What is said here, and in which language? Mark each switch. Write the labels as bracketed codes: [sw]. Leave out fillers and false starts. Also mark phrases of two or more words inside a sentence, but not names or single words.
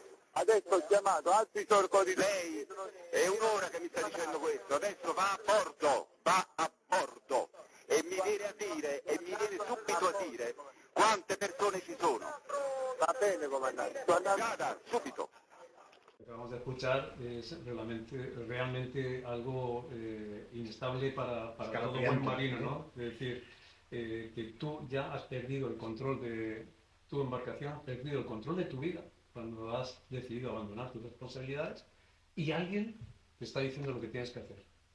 [it] Adesso ho chiamato altri soccorritori. Lei è un'ora che mi sta dicendo questo, adesso va a bordo e mi viene subito a dire quante persone ci sono. Va bene, comandante, sto andando. Vada, subito. [es] Lo que acabamos de escuchar es realmente algo inestable para todo buen marino, ¿no? Es decir, que tú ya has perdido el control de tu embarcación, has perdido el control de tu vida cuando has decidido abandonar tus responsabilidades y alguien te está diciendo lo que tienes que hacer.